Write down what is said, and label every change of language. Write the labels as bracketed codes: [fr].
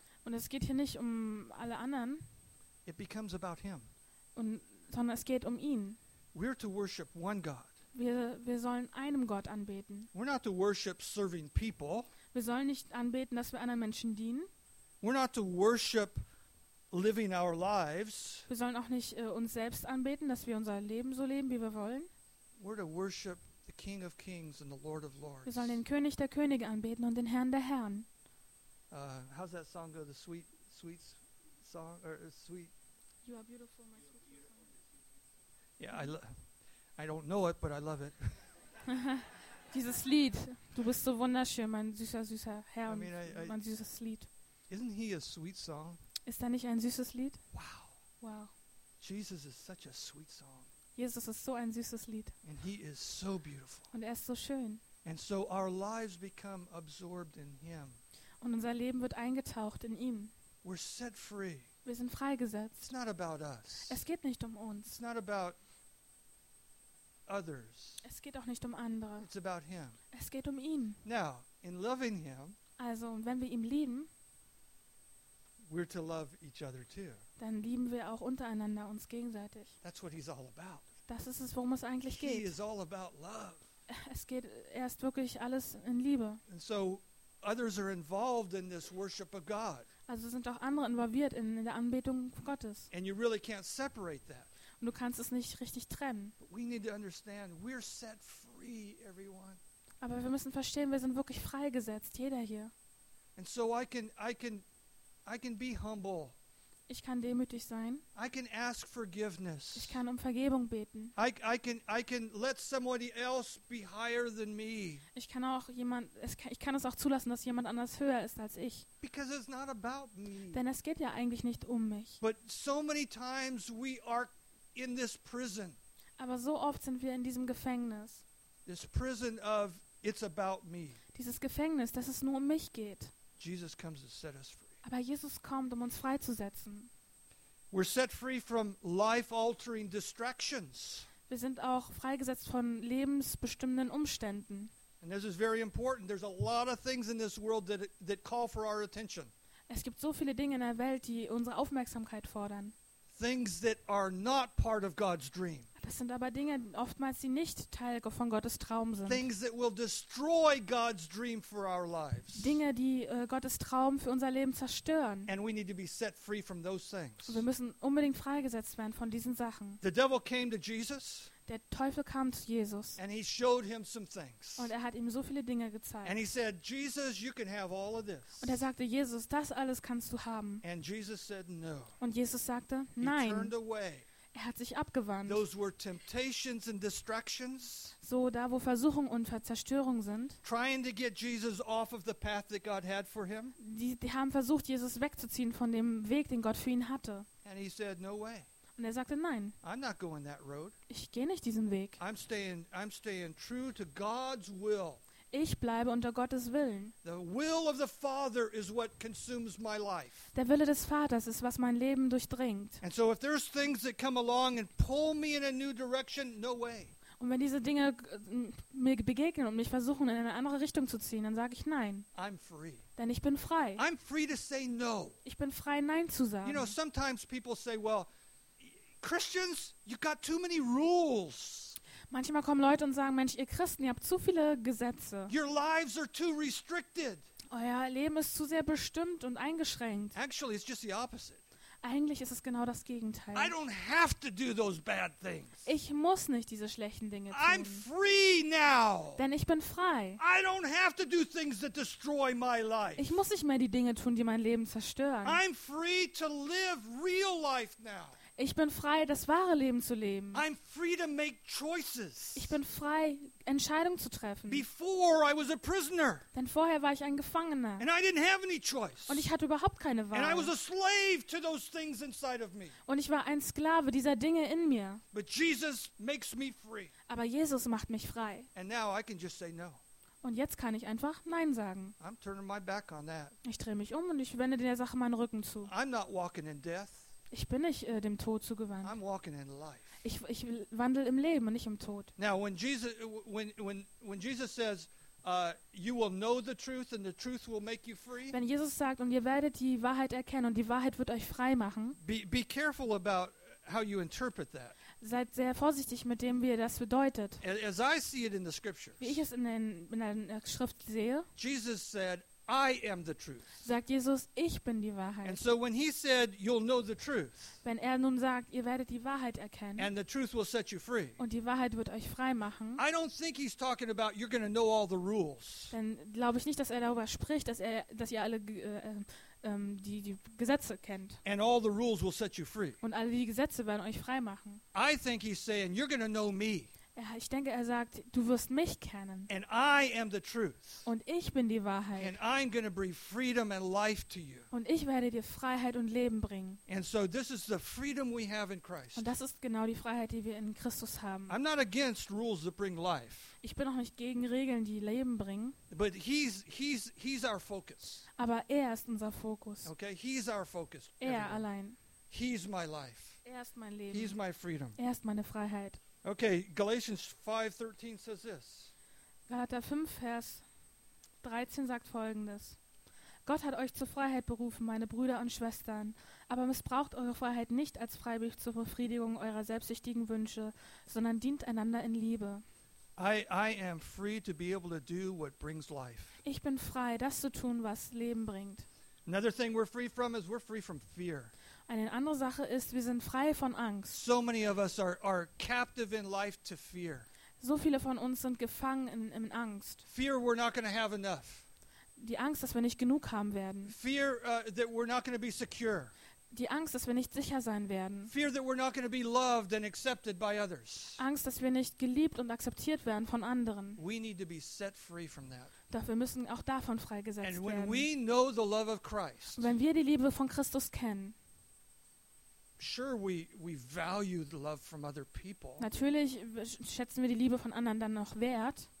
[de] Und es geht hier nicht um alle anderen. [en] It becomes about him. [de] Und, sondern es geht um ihn. [en] We're to worship one God. [de] Wir sollen einem Gott anbeten. [en] We're not to worship serving people. [de] Wir sollen nicht anbeten, dass wir anderen Menschen dienen. [en] We're not to worship living our lives. [de] Wir sollen auch nicht uns selbst anbeten, dass wir unser Leben so leben, wie wir wollen. [en] We're to worship the King of Kings and the Lord of Lords. [de] Wir sollen den König der Könige anbeten und den Herrn der Herren. [en] How's that song go? The sweet song or sweet? You are beautiful, my sweet song. Yeah, I don't know it, but I love it. [de] Dieses Lied, du bist so wunderschön, mein süßer Herr, mein süßes Lied. [en] Isn't he a sweet song? [de] Ist er nicht ein süßes Lied? [en] Wow. Jesus is such a sweet song. [de] Jesus ist so ein süßes Lied. [en] And he is so beautiful. [de] Und er ist so schön. [en] And so our lives become absorbed in him. [de] Und unser Leben wird eingetaucht in ihm. [en] We're set free. [de] Wir sind freigesetzt. [en] It's not about us. [de] Es geht nicht um uns. [en] It's not about others. [de] Es geht auch nicht um andere. [en] It's about him. [de] Es geht um ihn. [en] Now, in loving him, [de] also, wenn wir ihn lieben, [en] we're to love each other too. [de] Dann lieben wir auch untereinander uns gegenseitig. [en] That's what he's all about. [de] Das ist es, worum es eigentlich [en] he [de] geht. [en] Is all about love. [de] Es geht erst wirklich alles in Liebe. [en] And so others are involved in this worship of God. [de] Also sind auch andere involviert in der Anbetung Gottes. [en] And you really can't separate that. [de] Und du kannst es nicht richtig trennen. [en] But we need to understand, we're set free, everyone. [de] Aber wir müssen verstehen, wir sind wirklich freigesetzt, jeder hier. [en] And so I can be humble. [de] Ich kann demütig sein. [en] I can ask forgiveness. [de] Ich kann um Vergebung beten. [en] I can let somebody else be higher than me. [de] Ich kann es auch zulassen, dass jemand anders höher ist als ich. [en] Because it's not about me. [de] Denn es geht ja eigentlich nicht um mich. [en] But so many times we are in this prison. [de] Aber so oft sind wir in diesem Gefängnis. [en] This prison of it's about me. [de] Dieses Gefängnis, dass es nur um mich geht. [en] Jesus comes to set us free. [de] Aber Jesus kommt, um uns freizusetzen. [en] We're set free from life-altering distractions. [de] Wir sind auch freigesetzt von lebensbestimmenden Umständen. [en] And this is very important. There's a lot of things in this world that call for our attention. [de] Es gibt so viele Dinge in der Welt, die unsere Aufmerksamkeit fordern. [en] Things that are not part of God's dream. [de] Das sind aber Dinge, oftmals die nicht Teil von Gottes Traum sind. [en] Things that will destroy God's dream for our lives. [de] Dinge, die Gottes Traum für unser Leben zerstören. [en] And we need to be set free from those things. [de] Wir müssen unbedingt freigesetzt werden von diesen Sachen. [en] The devil came to Jesus. [de] Der Teufel kam zu Jesus. [en] And he showed him some things. [de] Und er hat ihm so viele Dinge gezeigt. [en] And he said, Jesus, you can have all of this. [de] Und er sagte, Jesus, das alles kannst du haben. [en] And Jesus said, no. [de] Und Jesus sagte, nein. [en] He turned away. [de] Er hat sich abgewandt. [en] Those were temptations and distractions. [de] So da, wo Versuchung und Zerstörung sind. [en] Trying to get Jesus off of the path that God had for him. [de] Die haben versucht, Jesus wegzuziehen von dem Weg, den Gott für ihn hatte. [en] And he said, no way. [de] Und er sagte, nein. [en] I'm not going that road. [de] Ich gehe nicht diesen Weg. [en] I'm staying true to God's will. [de] Ich bleibe unter Gottes Willen. [en] The will of the Father is what consumes my life. [de] Der Wille des Vaters ist, was mein Leben durchdringt. [en] And so if there's things that come along and pull me in a new direction, no way. [de] Und wenn diese Dinge mir begegnen und mich versuchen, in eine andere Richtung zu ziehen, dann sage ich nein. [en] I'm free. [de] Denn ich bin frei. [en] I'm free to say no. [de] Ich bin frei, nein zu sagen. [en] You know, sometimes people say, well, Christians, you've got too many rules. [de] Manchmal kommen Leute und sagen, Mensch, ihr Christen, ihr habt zu viele Gesetze. [en] Your lives are too restricted. [de] Euer Leben ist zu sehr bestimmt und eingeschränkt. [en] Actually, it's just the opposite. [de] Eigentlich ist es genau das Gegenteil. [en] I don't have to do those bad things. [de] Ich muss nicht diese schlechten Dinge tun. [en] I'm free now. [de] Denn ich bin frei. [en] I don't have to do things that destroy my life. [de] Ich muss nicht mehr die Dinge tun, die mein Leben zerstören. [en] I'm free to live real life now. [de] Ich bin frei, das wahre Leben zu leben. [en] I'm free to make choices. [de] Ich bin frei, Entscheidungen zu treffen. [en] Before I was a prisoner. [de] Denn vorher war ich ein Gefangener. [en] And I didn't have any choice. [de] Und ich hatte überhaupt keine Wahl. [en] And I was a slave to those things inside of me. [de] Und ich war ein Sklave dieser Dinge in mir. [en] But Jesus makes me free. [de] Aber Jesus macht mich frei. [en] And now I can just say no. [de] Und jetzt kann ich einfach Nein sagen. [en] I'm turning my back on that. [de] Ich drehe mich um und ich wende der Sache meinen Rücken zu. [en] I'm not walking in death. [de] Ich bin nicht dem Tod zugewandt. [en] I'm walking in life. [de] Ich wandle im Leben und nicht im Tod. [en] Now when Jesus says you will know the truth and the truth will make you free. [de] Wenn Jesus sagt und ihr werdet die Wahrheit erkennen und die Wahrheit wird euch frei machen. [en] Be careful about how you interpret that. [de] Seid sehr vorsichtig mit dem, wie ihr das bedeutet. [en] As I see it in the scriptures. [de] Wie ich es in der Schrift sehe. [en] Jesus said, I am the truth. [de] Sagt Jesus, ich bin die Wahrheit. [en] And so when he said, you'll know the truth. [de] Wenn er nun sagt, ihr werdet die Wahrheit erkennen. [en] And the truth will set you free. [de] Und die Wahrheit wird euch frei machen. [en] I don't think he's talking about you're going to know all the rules. [de] Denn glaube ich nicht, dass er darüber spricht, dass ihr alle die Gesetze kennt. [en] And all the rules will set you free. [de] Und alle die Gesetze werden euch frei machen. [en] I think he's saying you're going to know me. [de] Ich denke, er sagt, du wirst mich kennen. [en] And I am the truth. [de] Und ich bin die Wahrheit. [en] And I'm going to bring freedom and life to you. [de] Und ich werde dir Freiheit und Leben bringen. [en] And so this is the freedom we have in Christ. [de] Und das ist genau die Freiheit, die wir in Christus haben. [en] I'm not against rules that bring life. [de] Ich bin auch nicht gegen Regeln, die Leben bringen. [en] But he's our focus. [de] Aber er ist unser Fokus. [en] Okay, he's our focus. [de] Er everyone. Allein. [en] He's my life. [de] Er ist mein Leben. [en] He's my freedom. [de] Er ist meine Freiheit. [en] Okay, Galatians 5:13 says this. [de] Galater 5, Vers 13 sagt folgendes. Gott hat euch zur Freiheit berufen, meine Brüder und Schwestern, aber missbraucht eure Freiheit nicht als Freibrief zur Befriedigung eurer selbstsüchtigen Wünsche, sondern dient einander in Liebe. [en] I am free to be able to do what brings life. [de] Ich bin frei, das zu tun, was Leben bringt. [en] Another thing we're free from is we're free from fear. [de] Eine andere Sache ist, wir sind frei von Angst. [en] So many of us are captive in life to fear. [de] So viele von uns sind gefangen in Angst. [en] Fear we're not going to have enough. [de] Die Angst, dass wir nicht genug haben werden. [en] Fear that we're not going to be secure. [de] Die Angst, dass wir nicht sicher sein werden. [en] Fear that we're not going to be loved and accepted by others. [de] Angst, dass wir nicht geliebt und akzeptiert werden von anderen. [en] We need to be set free from that. [de] Doch wir müssen auch davon freigesetzt [en] and [de] werden. [en] And when we know the love of Christ. [de] Wenn wir die Liebe von Christus kennen. [en] Sure, we value the love from other people. [de] Natürlich schätzen wir die Liebe von anderen dann noch wert.